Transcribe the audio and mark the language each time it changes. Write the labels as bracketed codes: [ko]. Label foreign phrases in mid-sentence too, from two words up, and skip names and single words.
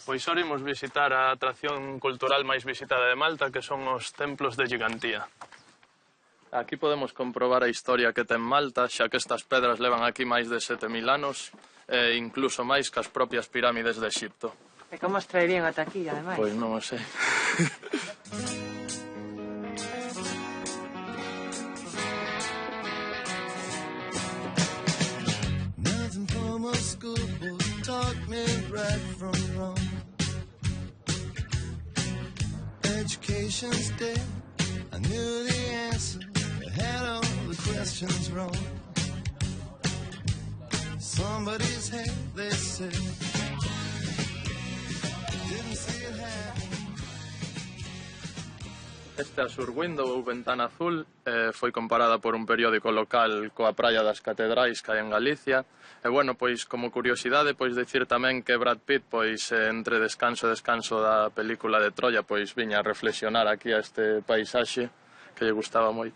[gl] Pois ahora imos visitar a atracción cultural máis visitada de Malta, que son os templos de Gigantía. Aquí podemos comprobar a historia que ten Malta, xa que estas pedras levan aquí máis de 7000 anos, e incluso máis que as propias pirámides de Exipto. E como os traerían ata aquí, ademais? Pois non o sei. [en] Nothing from a schoolbook taught me right from wrong. Education's dead, I knew the answer, I had all the questions wrong. Somebody's head, they said, didn't see it happen. [gl] Este Azur Window, ou Ventana Azul, foi comparada por un periódico local coa Praia das Catedrais que hai en Galicia. E, bueno, pois, como curiosidade, pois dicir tamén que Brad Pitt, pois, entre descanso e descanso da película de Troia, pois, viña a reflexionar aquí a este paisaxe que lle gustaba moito.